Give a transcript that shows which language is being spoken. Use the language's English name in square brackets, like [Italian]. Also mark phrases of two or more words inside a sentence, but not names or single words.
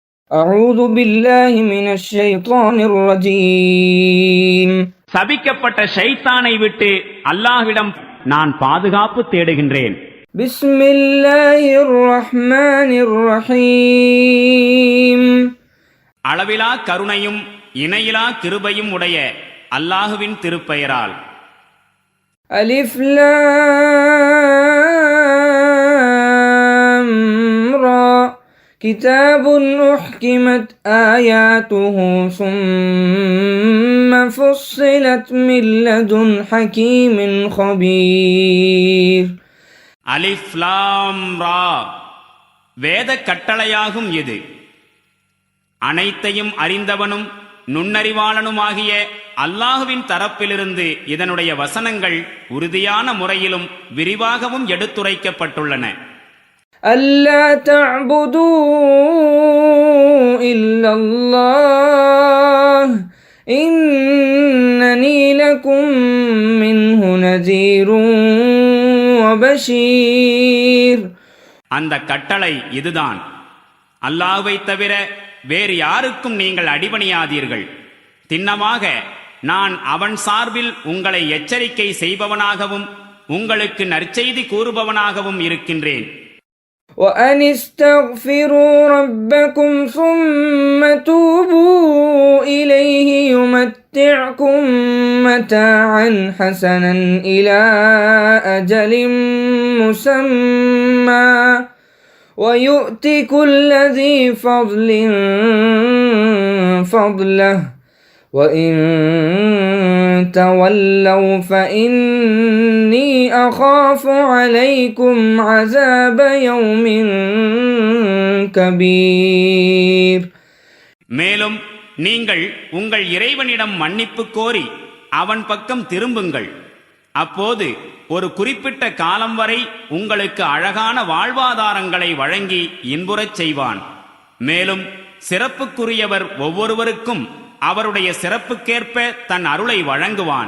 [Arabic] أعوذ بالله من الشيطان الرجيم. [Tamil] சபிக்கப்பட்ட ஷைத்தானை விட்டு அல்லாஹ்விடம் நான் பாதுகாப்பு தேடுகின்றேன். [Arabic] بسم الله الرحمن الرحيم. [Tamil] அளவிலா கருணையும் இணையிலா கிருபையும் உடைய அல்லாஹுவின் திருப்பெயரால். [Arabic] ألف لام را كتاب أحكمت آياته ثم فصلت من لدن حكيم خبير. ألف لام را [Tamil] வேத கட்டளையாகும் இது. அனைத்தையும் அறிந்தவனும் நுண்ணறிவாளனுமாகிய அல்லாஹுவின் தரப்பிலிருந்து இதனுடைய வசனங்கள் உறுதியான முறையிலும் விரிவாகவும் எடுத்துரைக்கப்பட்டுள்ளன. [Arabic] ألا تعبدوا إلا الله إنني لكم منه نذير وبشير. [Tamil] அந்த கட்டளை இதுதான், அல்லாஹ்வை தவிர வேறு யாருக்கும் நீங்கள் அடிபணியாதீர்கள். திண்ணமாக நான் அவன் சார்பில் உங்களை எச்சரிக்கை செய்பவனாகவும் உங்களுக்கு நற்செய்தி கூறுபவனாகவும் இருக்கின்றேன். [Arabic] وأن استغفروا ربكم ثم توبوا إليه يمتعكم متاعا حسنا إلى أجل مسمى ويؤت كل ذي فضل فضله وإن تولوا فإني أخاف عليكم عذاب يوم كبير. [Tamil] மேலும் நீங்கள் உங்கள் இறைவனிடம் மன்னிப்பு கோரி அவன் பக்கம் திரும்புங்கள். அப்போது ஒரு குறிப்பிட்ட காலம் வரை உங்களுக்கு அழகான வாழ்வாதாரங்களை வழங்கி இன்புறச் செய்வான். மேலும் சிறப்புக்குரியவர் ஒவ்வொருவருக்கும் அவருடைய சிறப்புக்கேற்ப தன் அருளை வழங்குவான்.